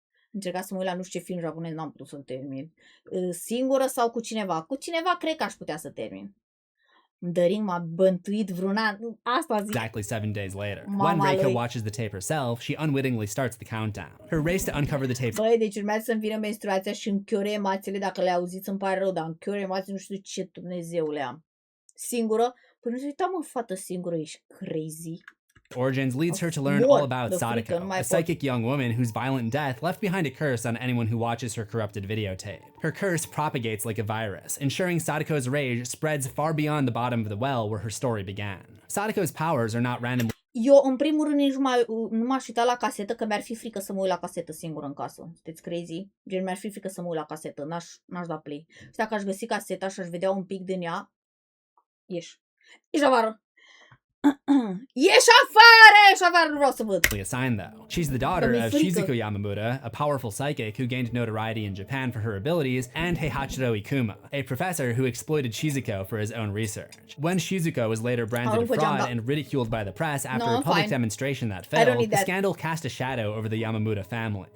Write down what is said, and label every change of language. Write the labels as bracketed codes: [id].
[ro] Încercat să mă uit la nu știu ce film japonez, n-am putut să-l termin. Singură sau cu cineva? Cu cineva cred că aș putea să termin. The Ring m-a bântuit vreun an. Asta zic. [en] Exactly 7 days later. When Reiko watches the tape herself, she unwittingly starts the countdown. Her race to uncover the tape. [ro] Băi, deci urmează să-mi vină menstruația și îmi chiore emațiile. Dacă le auziți îmi pare rău, dar îmi chiore emații, nu știu ce Dumnezeu le am. Singură? Păi nu se uita, mă, fată singură, ești crazy. [en] Origins leads her to learn all about Sadako, a psychic young woman whose violent death left behind a curse on anyone who watches her corrupted videotape. Her curse propagates like a virus, ensuring Sadako's rage spreads far beyond the bottom of the well where her story began. Sadako's powers are not randomly. [ro] Eu, în primul rând, nici nu m-aș uita la casetă, că mi-ar fi frică să mă uit la casetă singură în casă. Sunteți crazy? Gen, mi-ar fi frică să mă uit la casetă, n-aș da play. Și dacă aș găsi caseta și aș vedea un pic din ea, ieși afară. Ieși afară, nu vreau să văd. [en] Assigned though. She's the daughter of Shizuko Yamamura, a powerful psychic who gained notoriety in Japan for her abilities, and Heihachiro Ikuma, a professor who exploited Shizuko for his own research. When Shizuko was later branded a fraud and ridiculed by the press after a public demonstration that failed, the scandal cast a shadow over the Yamamura family.